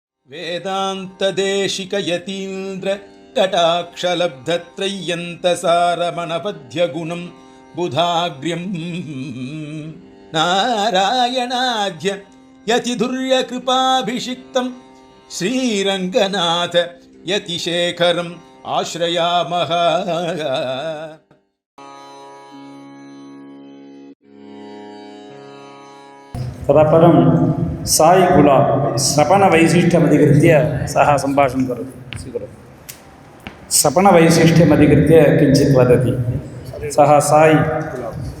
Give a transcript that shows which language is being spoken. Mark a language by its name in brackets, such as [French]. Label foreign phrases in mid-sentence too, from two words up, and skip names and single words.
[Sanskrit] వేదాంతదేశిక యతీంద్ర కటాక్షలబ్ధత్రయ్యంతసారమణపద్యగుణం బుధాగ్ర్యం నారాయణాద్య యతిధుర్యకృపాభిషిక్తం శ్రీరంగనాథ యతిశేఖరం ఆశ్రయామః. तदपरं साई गुलाब श्रपणवैशिष्ट्यमधिकृत्य सः सम्भाषणं करोति. स्वीकरोतु. श्रपणवैशिष्ट्यमधिकृत्य किञ्चित् वदति सः साई गुलाब.